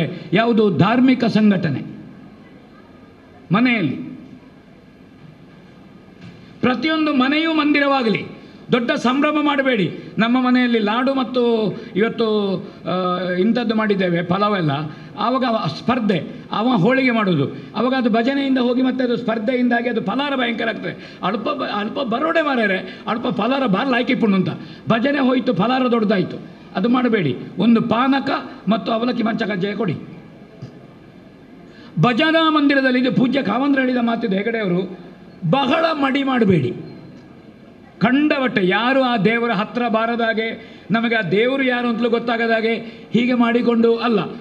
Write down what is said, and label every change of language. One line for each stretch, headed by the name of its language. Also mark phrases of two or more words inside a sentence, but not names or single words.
Kannada: ಯಾವುದು? ಧಾರ್ಮಿಕ ಸಂಘಟನೆ. ಮನೆಯಲ್ಲಿ ಪ್ರತಿಯೊಂದು ಮನೆಯೂ ಮಂದಿರವಾಗಲಿ. ದೊಡ್ಡ ಸಂಭ್ರಮ ಮಾಡಬೇಡಿ. ನಮ್ಮ ಮನೆಯಲ್ಲಿ ಲಾಡು ಮತ್ತು ಇವತ್ತು ಇಂಥದ್ದು ಮಾಡಿದ್ದೇವೆ, ಪಲಾವೆಲ್ಲ. ಆವಾಗ ಸ್ಪರ್ಧೆ, ಅವ ಹೋಳಿಗೆ ಮಾಡೋದು, ಅವಾಗ ಅದು ಭಜನೆಯಿಂದ ಹೋಗಿ ಮತ್ತೆ ಅದು ಸ್ಪರ್ಧೆಯಿಂದಾಗಿ ಅದು ಫಲಾರ ಭಯಂಕರ ಆಗ್ತದೆ.
Tulu: ಅಲ್ಪ ಬರೋಡೆ ಮಾರ್ಯಾರೆ, ಅಲ್ಪ ಫಲಾರ ಬಾರ್ಲ ಹಾಕಿಪುಣ್ಣು ಅಂತ.
Kannada: ಭಜನೆ ಹೋಯಿತು, ಫಲಾರ ದೊಡ್ಡದಾಯಿತು. ಅದು ಮಾಡಬೇಡಿ. ಒಂದು ಪಾನಕ ಮತ್ತು ಅವಲಕ್ಕಿ ಮಂಚ ಕಜ್ಜಾಯ ಕೊಡಿ. ಭಜನಾ ಮಂದಿರದಲ್ಲಿ, ಇದು ಪೂಜ್ಯ ಕಾವಂದ್ರ ಹೇಳಿದ ಮಾತಿದ್ದು ಹೆಗಡೆಯವರು, ಬಹಳ ಮಡಿ ಮಾಡಬೇಡಿ. ಕಂಡವಟ್ಟೆ ಯಾರು ಆ ದೇವರ ಹತ್ರ ಬಾರದಾಗೆ, ನಮಗೆ ಆ ದೇವರು ಯಾರು ಅಂತಲೂ ಗೊತ್ತಾಗದಾಗೆ ಹೀಗೆ ಮಾಡಿಕೊಂಡು ಅಲ್ಲ.